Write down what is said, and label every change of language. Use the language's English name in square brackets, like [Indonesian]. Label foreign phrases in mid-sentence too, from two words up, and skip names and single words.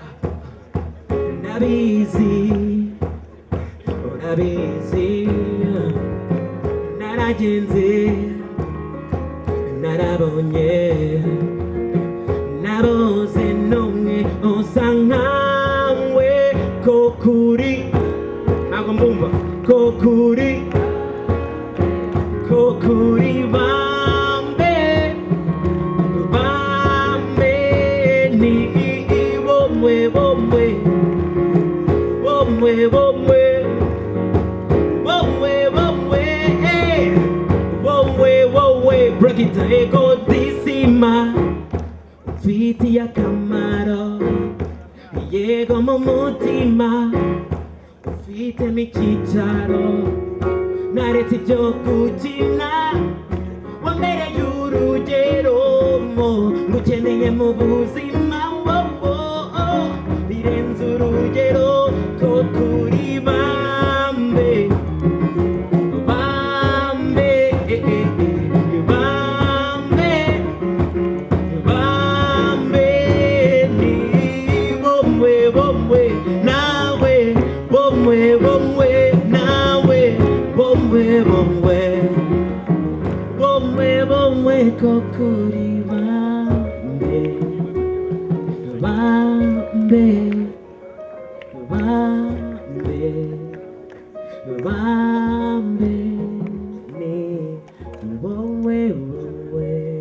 [Kinyarwanda] ndabizi, urabizi, naragenze, narabonye, nabuze n'umwe usa nkawe, kokuri, ntabwo mbumva, kokuri, kokuri Bambe, Bambe, ni bomwe, bomwe, bomwe, bomwe, bomwe, bomwe, bomwe, bomwe, [English] break it [Kinyarwanda] ego disima, ufitiye akamaro, yego mu mutima, ufitemo icyicaro, naretse ibyo gukina, wambereye urugero, ngukeneye mu buzima, birenze urugero, ko kuri Bambe, Bambe, Bambe, Bambe, ni bomwe, bomwe, nawe, bomwe, bomwe, nawe, bomwe, bomwe, bomwe, bomwe, ko kuri Bambe, Bambe, Bambe, Bambe, ni wowe, wowe.